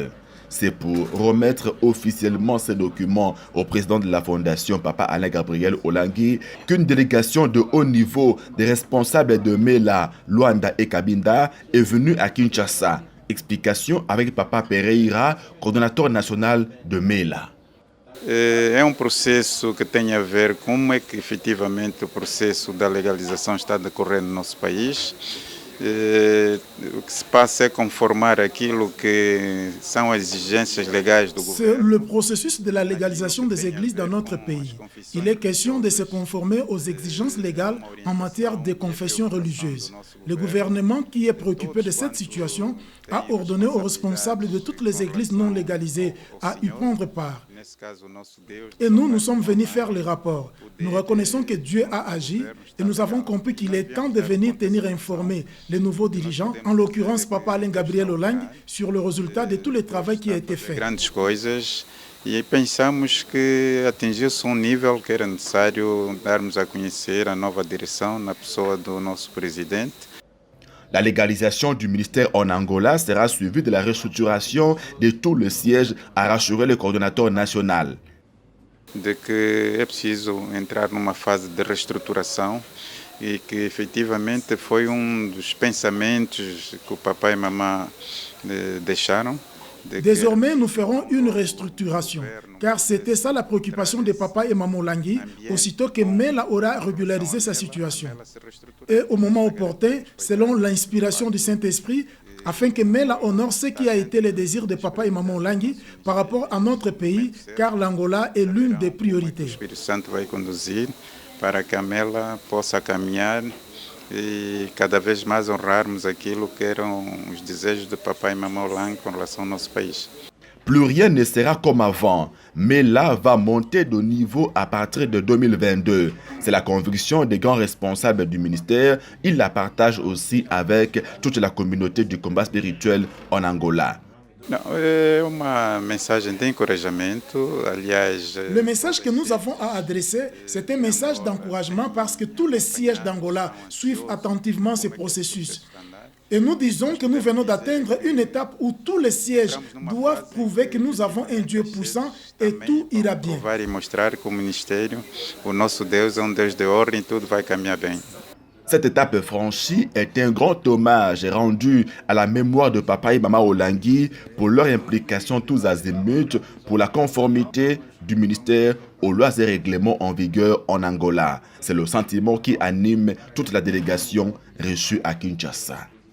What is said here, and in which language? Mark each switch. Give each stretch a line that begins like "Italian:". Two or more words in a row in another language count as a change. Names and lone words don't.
French: C'est pour remettre officiellement ces documents au président de la fondation, Papa Alain Gabriel Olangi, qu'une délégation de haut niveau des responsables de MELA, Luanda et Cabinda est venue à Kinshasa. Explication avec Papa Pereira, coordonnateur national de MELA.
Portuguese: É processo que tem a ver com como é que efetivamente o processo da legalização está a decorrer no nosso país. O que se passa é conformar aquilo que são as exigências legais do governo.
French: C'est le processus de la légalisation des églises dans notre pays. Il est question de se conformer aux exigences légales en matière de confession religieuse. Le gouvernement qui est préoccupé de cette situation a ordonné aux responsables de toutes les églises non légalisées à y prendre part. Et nous sommes venus faire le rapport. Nous reconnaissons que Dieu a agi et nous avons compris qu'il est temps de venir tenir informer les nouveaux dirigeants, en l'occurrence Papa Alain Gabriel Olang, sur le résultat de tout le travail qui a été fait.
Portuguese: E pensamos que atingiu-se nível que era necessário darmos a conhecer a nova direção na pessoa do nosso presidente.
French: La légalisation du ministère en Angola sera suivie de la restructuration de tout le siège, a rassuré le coordonnateur national.
Portuguese: De que é preciso entrar numa fase de reestruturação e que efetivamente foi dos pensamentos que o papai e mamãe deixaram.
French: Désormais, nous ferons une restructuration, car c'était ça la préoccupation de Papa et Maman Langui, aussitôt que Mela aura régularisé sa situation. Et au moment opportun, selon l'inspiration du Saint-Esprit, afin que Mela honore ce qui a été le désir de Papa et Maman Langui par rapport à notre pays, car l'Angola est l'une des priorités.
Portuguese: O Espírito Santo vai conduzir para que a Mela possa caminhar e cada vez mais honrarmos aquilo que eram os desejos de papai e mamãe Olang com relação ao nosso país.
French: Plus rien ne sera comme avant, mais là va monter de niveau à partir de 2022. C'est la conviction des grands responsables du ministère. Ils la partagent aussi avec toute la communauté du combat spirituel en Angola.
Portuguese: Não, é uma mensagem de encorajamento, aliás...
French: Le message que nous avons à adresser, c'est un message d'encouragement parce que tous les sièges d'Angola suivent attentivement ce processus. Et nous disons que nous venons d'atteindre une étape où tous les sièges doivent prouver que nous avons un Dieu puissant et tout ira bien.
Portuguese: Provar e mostrar que o ministério, o nosso Deus é Deus de ordem e tudo vai caminhar bem.
French: Cette étape franchie est un grand hommage rendu à la mémoire de Papa et Maman Olangui pour leur implication tous azimuts pour la conformité du ministère aux lois et règlements en vigueur en Angola. C'est le sentiment qui anime toute la délégation reçue à Kinshasa.